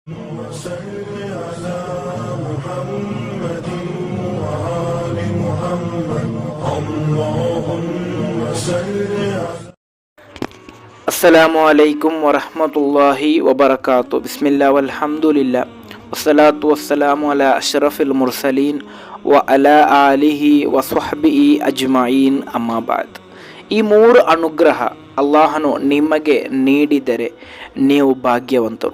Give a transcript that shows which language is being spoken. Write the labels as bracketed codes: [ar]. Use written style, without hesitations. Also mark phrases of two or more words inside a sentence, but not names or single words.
[ar] وصل على محمد وآل محمد اللهم صل على السلام عليكم ورحمة الله وبركاته. بسم الله والحمد لله والصلاة والسلام على أشرف المرسلين وعلى آله وصحبه أجمعين أما بعد. [kn] ಈ ಮೂರು ಅನುಗ್ರಹ ಅಲ್ಲಾಹನು ನಿಮಗೆ ನೀಡಿದರೆ ನೀವು ಭಾಗ್ಯವಂತರು.